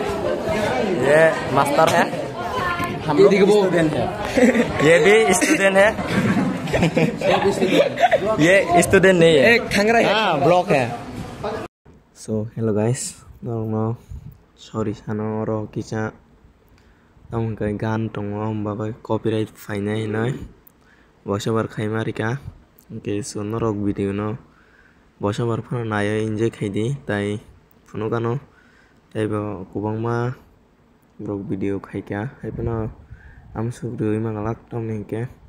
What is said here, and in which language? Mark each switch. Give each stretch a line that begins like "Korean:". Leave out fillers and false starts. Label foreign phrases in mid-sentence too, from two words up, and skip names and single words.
Hindi: ये मास्टर है, हम लोग स्टूडेंट है। ये भी स्टूडेंट है। ये स्टूडेंट नहीं है, खंगरा है। हाँ, ब्लॉक है।
English: So hello guys, sorry
Kok Borok: सानो रो किसा तम kai gan tongo hombaba copyright fainai noi voiceover khaimari ke so norok video no voiceover phano nayo enjoy khaidi tai phuno gano tai bo kubangma rok video khaika haipano amsubri mangalak tom ninke